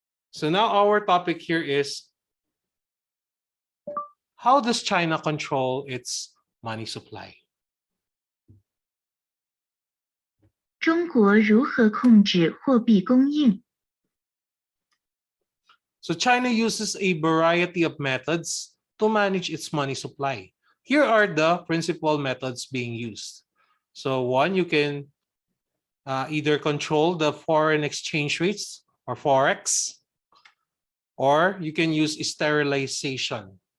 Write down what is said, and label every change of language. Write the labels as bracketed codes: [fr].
[en] So now our topic here is how does China control its money supply? [zh] 中国如何控制货币供应？ [en] So China uses a variety of methods to manage its money supply. Here are the principal methods being used. So one, you can either control the foreign exchange rates or forex, or you can use sterilization.